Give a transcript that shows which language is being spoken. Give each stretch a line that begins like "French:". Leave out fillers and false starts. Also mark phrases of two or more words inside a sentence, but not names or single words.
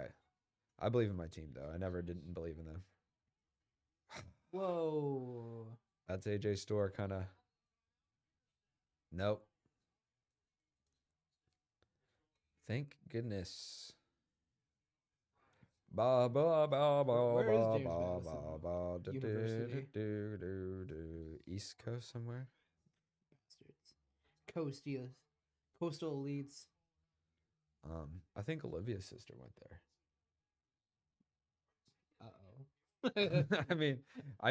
English: I believe in my team though. I never didn't believe in them. Whoa. That's AJ Store kind of. Nope. Thank goodness. Ba ba ba ba Where is ba James ba Madison ba ba do, do, University? do, do, do. East Coast somewhere. Bastards. Coastal elites. I think Olivia's sister went Uh-oh. there. I mean, I